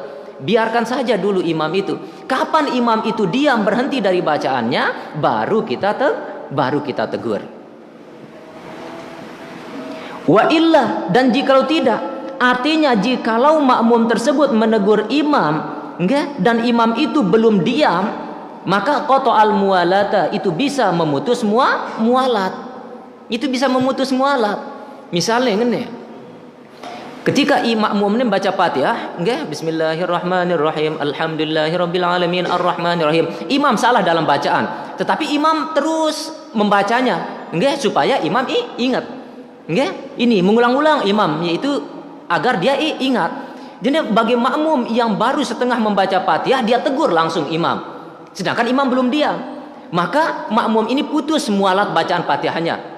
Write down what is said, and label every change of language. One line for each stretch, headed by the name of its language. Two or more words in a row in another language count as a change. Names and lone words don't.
Indonesian: Biarkan saja dulu imam itu. Kapan imam itu diam berhenti dari bacaannya, baru kita tegur.
Arabic: وإلا,
Indonesian: dan jikalau tidak, artinya jikalau makmum tersebut menegur imam, enggak, dan imam itu belum diam, maka
Arabic: قطع الموالاة,
Indonesian: itu bisa memutus mualat. Itu bisa memutus mualat. Misalnya ngene, ketika makmum ini baca Fatihah, nggih,
Arabic: بسم الله الرحمن الرحيم، الحمد لله رب العالمين، الرحمن الرحيم.
Indonesian: Imam salah dalam bacaan, tetapi imam terus membacanya, nggih, supaya imam ingat. Nggih, ini mengulang-ulang imam, yaitu agar dia ingat. Jadi bagi makmum yang baru setengah membaca Fatihah, dia tegur langsung imam. Sedangkan imam belum diam, maka makmum ini putus mualat bacaan Fatihahnya.